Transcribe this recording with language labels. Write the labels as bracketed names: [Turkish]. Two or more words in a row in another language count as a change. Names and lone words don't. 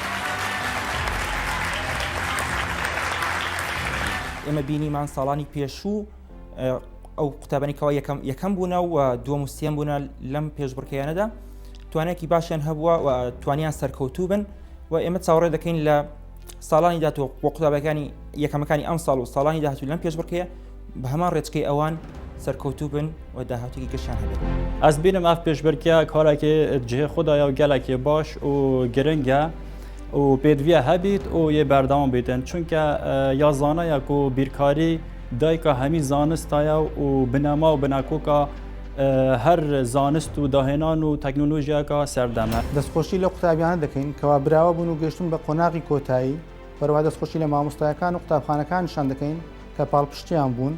[Central Kurdish] ئێمە بینیمان ساڵانی پێشوو ئەو قوتابانێکەوە یەکەم بوونە و دووەم و سێم بوونە لەم پێشبڕکەیانەدا توانێکی باشیان هەبووە و توانیان سەرکەوتوو بن و ئێمە چاوەڕێ دەکەین لە ساڵانی داهاتوو بۆ قوتابەکانی یەکەمەکانی ئەم ساڵ و ساڵانی داهاتوو لەم پێشبڕکەیە بە هەمان ڕێچکەی ئەوان سەرکەوتوو بن و داهاتووی گەشتیان هەبێت. [Kurdish] Ez bînim ev pêşbirkiya karekê cihê xwe ya gelekê baş û giring e û pêdiviya hebît û yê berdewam bîtin. Çunke ya zanaya ku bîrkarî dayika hemî zanist ya û binema û binakoka her zanist û dahênan û teknolojiyeka serdeme. [Central Kurdish] دەستخۆشی لە قوتابیانە دەکەین کەوا براوە بوون و گەشتون بە قۆناغی کۆتایی بەروە دەستخۆشی لە مامۆستایەکان و قوتابخانەکانشان دەکەین کە پاڵپشتیان بوون.